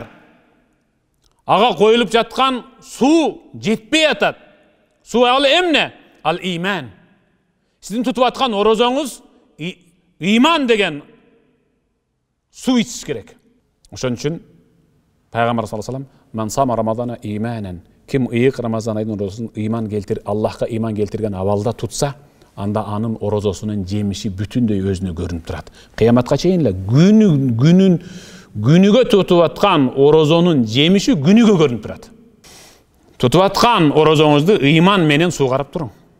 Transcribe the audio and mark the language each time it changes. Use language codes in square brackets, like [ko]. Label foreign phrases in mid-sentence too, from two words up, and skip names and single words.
[ky] Ага коюлуп жаткан суу жетпей атат. Суу ал эмне? Ал иман. Сиздин тутуп аткан орозоңуз иман деген суу ичиш керек. Ошон үчүн Пайгамбар [ar] صلى الله عليه وسلم من صام رمضان إيمانا", [ky] ким ыйык Рамазан айдын орозосун иман келтир, Аллахка иман келтирген абалда тутса, анда анын орозосунун жемиши бүтүндөй өзүнө көрүнүп турат. Кыяматка чейин эле күнүгө тутуп аткан орозонун жемиши күнүгө көрүнүп турат. Тутуп аткан орозоңузду ыйман менен суугарып туруң.